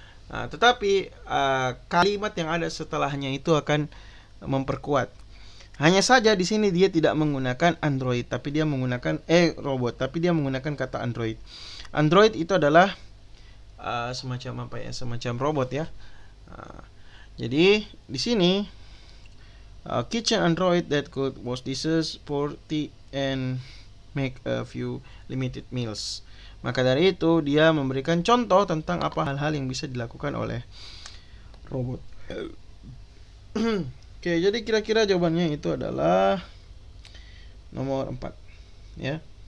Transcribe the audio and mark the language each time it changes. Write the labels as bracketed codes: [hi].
[id] Tetapi kalimat yang ada setelahnya itu akan memperkuat. Hanya saja di sini dia tidak menggunakan Android, tapi dia menggunakan robot, tapi dia menggunakan kata Android. Android itu adalah semacam apa ya? Semacam robot ya. Jadi di sini [en] kitchen android that could wash dishes, pour tea, and make a few limited meals. [id] Maka dari itu dia memberikan contoh tentang apa hal-hal yang bisa dilakukan oleh robot. Jadi kira-kira jawabannya itu adalah nomor 4 ya.